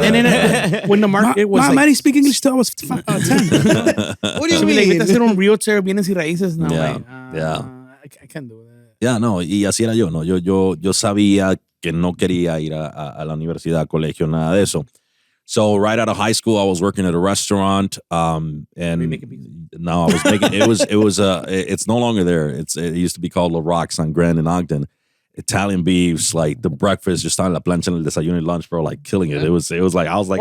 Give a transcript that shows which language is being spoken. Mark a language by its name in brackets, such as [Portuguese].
[English] And then when the market was Mom, I didn't speak English till I was 10. What do you mean? [Spanish] Vete a hacer un realtor, bienes y raíces. [English] No, I can't do that. [Spanish] Ya, no, y así era yo, ¿no? Yo sabía que no quería ir a la universidad, colegio, nada de eso. [English] So right out of high school, I was working at a restaurant, and no, I was making, it's no longer there. It used to be called La Rocks on Grand and Ogden. Italian beefs, like the breakfast, just on la plancha en el desayuno and lunch, bro, like killing it. It was like, I was like,